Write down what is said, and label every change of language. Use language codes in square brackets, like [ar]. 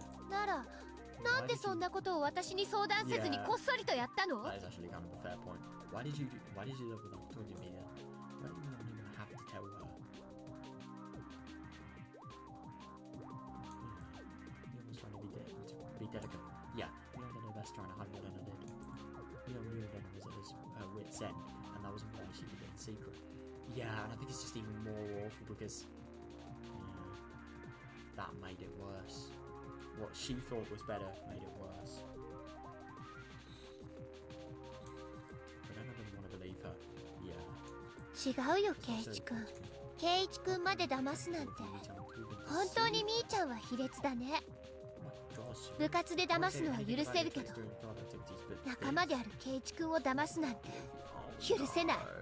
[ja] なら、なんでそんなことを私に相談せずにこっそりとやったの？ [en] That is actually kind of a fair point. Why did you do that without talking to me then? Why did you not even have to tell her? He was trying to be delicate. Yeah, we all did our best trying to hide what Rena did. We all knew Rena was at her wit's end, and that was why she did it in secret. Yeah, and I think it's just even more awful because that made it worse. What she thought was better made it worse. But I don't want to believe her. Yeah. [ja] 違うよ、ケイイチ君。ケイイチ君まで騙すなんて。本当にみーちゃんは卑劣だね。部活で騙すのは許せるけど、仲間であるケイイチ君を騙すなんて許せない。